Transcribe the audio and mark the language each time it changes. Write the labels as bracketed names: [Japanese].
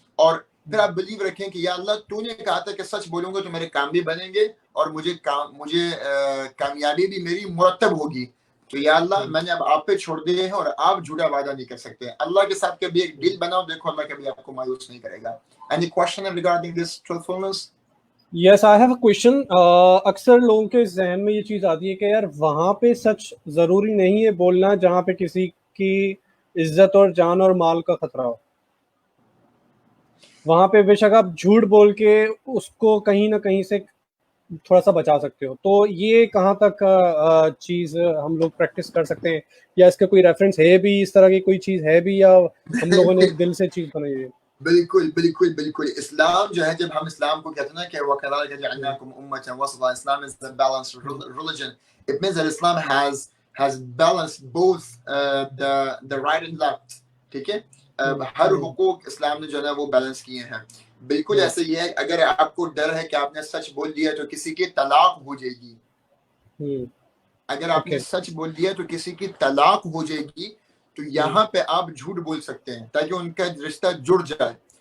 [Urdu] اور پھر آپ بلیو رکھیں کہ یا اللہ تو نے کہا تھا کہ سچ بولوں گا تو میرے کام بھی بنیں گے اور مجھے کامیابی بھی میری مرتب ہوگی. تو یا اللہ میں نے اب آپ پہ چھوڑ دیے ہیں اور آپ جھوٹا وعدہ نہیں کر سکتے. اللہ کے ساتھ کبھی ایک ڈیل بناؤ، دیکھو اللہ کبھی آپ کو مایوس نہیں کرے گا. [English] Any question regarding this truthfulness? Yes, I have a question. [Urdu] اکثر لوگوں کے ذہن میں یہ چیز آتی ہے کہ یار وہاں پہ سچ ضروری نہیں ہے بولنا جہاں پہ کسی کی عزت اور جان اور مال کا خطرہ ہو. وہاں پہ بے شک آپ جھوٹ بول کے اس کو کہیں نہ کہیں سے تھوڑا سا بچا سکتے ہو. تو یہ کہاں تک چیز ہم لوگ پریکٹس کر سکتے ہیں، یا اس کا کوئی ریفرنس ہے بھی، اس طرح کی کوئی چیز ہے بھی، یا ہم لوگوں نے دل سے چیز بنائی ہے؟ بالکل بالکل بالکل. اسلام جو ہے، جب ہم اسلام کو کہتے ہیں نا کہ [Arabic] وَكَذَلِكَ جَعَلْنَاكُمْ أُمَّةً وَسَطًا, [English] Islam is the balanced religion. It means that Islam has balanced both the right and left. [Urdu] ٹھیک ہے، ہر حقوق اسلام نے جو ہے وہ بیلنس کیے ہیں. بالکل ایسے ہی ہے. اگر آپ کو ڈر ہے کہ آپ نے سچ بول دیا تو کسی کی طلاق ہو جائے گی، اگر آپ نے سچ بول دیا تو کسی کی طلاق ہو جائے گی، تو یہاں پہ آپ جھوٹ بول سکتے ہیں تاکہ ان کا رشتہ جڑ جائے.